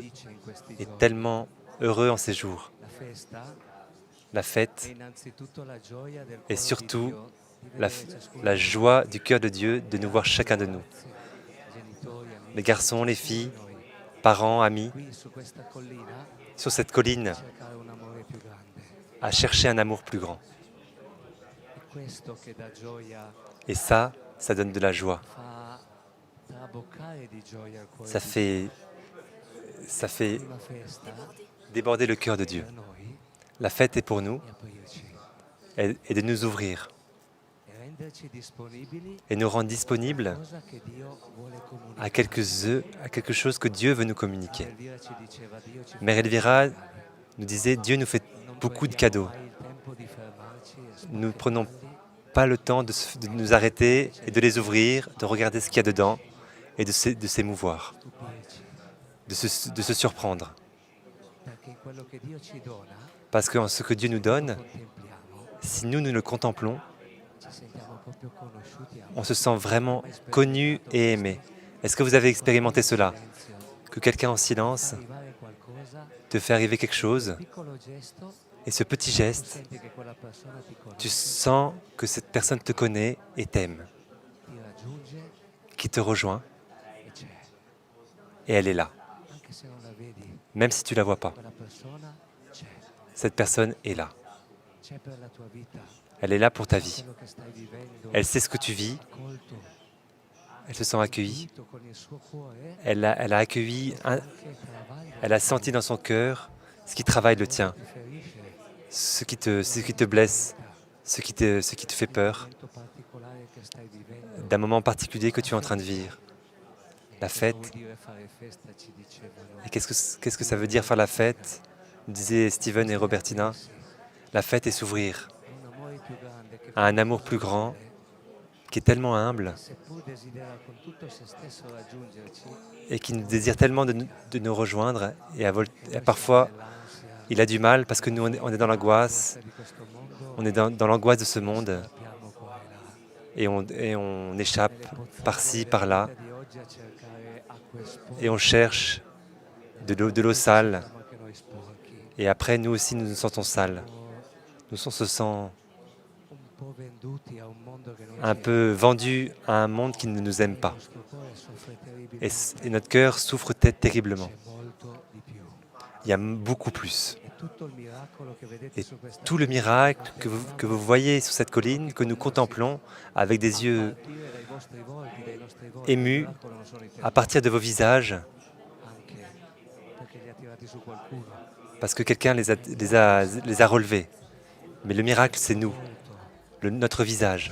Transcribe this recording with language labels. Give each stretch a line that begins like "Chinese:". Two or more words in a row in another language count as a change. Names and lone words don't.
Italian: dice in questi
French: est
Italian: giorni,
French: tellement heureux en ces jours.
Italian: la festa
French: La
Italian: è
French: fête
Italian: innanzitutto la gioia del
French: et
Italian: cuore
French: surtout
Italian: di Dio di
French: la,
Italian: vedere ciascuno
French: la
Italian: di
French: joie du cœur de Dieu de nous voir chacun de nous.
Italian: ragazzi, genitori, amici,
French: Les garçons, les
Italian: ciascuno
French: filles,
Italian: di noi,
French: parents, amis,
Italian: qui su questa collina
French: sur cette colline,
Italian: cercare un amore più grande.
French: à chercher un amour plus grand.
Italian: È questo che dà gioia,
French: Et ça donne de la joie.
Italian: fa traboccare di gioia il cuore
French: Ça
Italian: di
French: fait,
Italian: Dio.
French: ça fait
Italian: Una festa
French: déborder le cœur de Dieu.
Italian: per noi
French: La fête est pour nous
Italian: e aprirci.
French: et de nous ouvrir
Italian: e renderci disponibili
French: et nous rendre
Italian: a
French: disponibles
Italian: qualcosa che Dio vuole
French: à
Italian: comunicare.
French: à quelque chose que Dieu veut nous communiquer.
Italian: Elvira ci diceva, Dio ci fa
French: Mère
Italian: tanti
French: Elvira
Italian: regali.
French: nous disait, Dieu nous fait
Italian: Non
French: beaucoup de
Italian: prendiamo
French: cadeaux.
Italian: mai il tempo di fermarci e
French: Nous ne prenons
Italian: spacchettarli,
French: pas le temps de nous arrêter et de les ouvrir, de regarder ce qu'il y a dedans et de s'émouvoir,
Italian: stupirci.
French: de se surprendre.
Italian: Perché in quello che Dio ci dona,
French: Parce que en ce que Dieu nous
Italian: lo
French: donne,
Italian: contempliamo,
French: si nous le contemplons,
Italian: ci sentiamo proprio conosciuti e
French: on se
Italian: amati.
French: sent vraiment
Italian: Mai
French: connu
Italian: sperimentato
French: et
Italian: questo?
French: aimé. Est-ce que vous avez expérimenté
Italian: Qualcuno in
French: cela?
Italian: silenzio
French: Que quelqu'un en
Italian: fa
French: silence
Italian: arrivare qualcosa,
French: te fait arriver quelque
Italian: quel
French: chose
Italian: piccolo gesto,
French: et ce petit
Italian: tu
French: geste,
Italian: senti che quella persona ti
French: tu
Italian: conosce,
French: sens que cette personne te connaît et t'aime,
Italian: ti raggiunge
French: qui te rejoint
Italian: e c'è.
French: et elle est là.
Italian: Anche se non la vedi,
French: Même si tu la vois pas,
Italian: quella persona c'è.
French: cette personne est là.
Italian: C'è per la tua vita.
French: Elle est là pour ta vie.
Italian: Quello che stai vivendo,
French: Elle sait ce que tu vis,
Italian: accolto,
French: elle se sent accueillie.
Italian: seguito con il suo cuore,
French: Elle a accueilli,
Italian: anche travaglia
French: elle a senti dans son cœur ce qui travaille le tien,
Italian: ti ferisce.
French: ce qui te blesse, ce qui te fait peur,
Italian: Momento particolare che stai vivendo.
French: d'un moment particulier que tu es en train de vivre. La
Italian: Cosa
French: fête.
Italian: vuol dire fare festa, ci dicevano.
French: Et qu'est-ce que ça veut dire faire la fête? Nous disaient Steven et Robertina. La fête est s'ouvrir
Italian: Un amore più grande che
French: à un amour plus grand, qui est tellement humble
Italian: seppur desidera con tutto se stesso raggiungerci,
French: et qui nous désire tellement de nous rejoindre. Et parfois, il a du mal parce que nous, on est dans l'angoisse,
Italian: di questo mondo
French: on est dans l'angoisse de ce monde
Italian: sappiamo qua e là.
French: et on échappe par-ci,
Italian: Nelle
French: par-là
Italian: vite di oggi a cercare acque sporche,
French: et on cherche de l'eau sale.
Italian: siamo anche noi sporchi,
French: Et après, nous aussi, nous nous sentons sales.
Italian: o
French: Nous on se sent
Italian: un po' venduti a un mondo che non
French: un
Italian: ci
French: peu vendus à un monde qui ne nous aime
Italian: il
French: pas.
Italian: nostro cuore soffre terribilmente.
French: Et notre cœur souffre terriblement.
Italian: C'è molto di più.
French: Il y a beaucoup plus.
Italian: E tutto il miracolo che vedete
French: Et
Italian: su questa
French: tout le miracle que vous voyez sur cette colline, que nous contemplons avec des yeux
Italian: partire dai vostri volti, dai nostri volti,
French: émus,
Italian: il miracolo non sono i
French: à partir de vos visages,
Italian: anche perché li ha tirati su qualcuno.
French: parce que quelqu'un les a relevés. Mais le miracle, c'est nous, notre visage.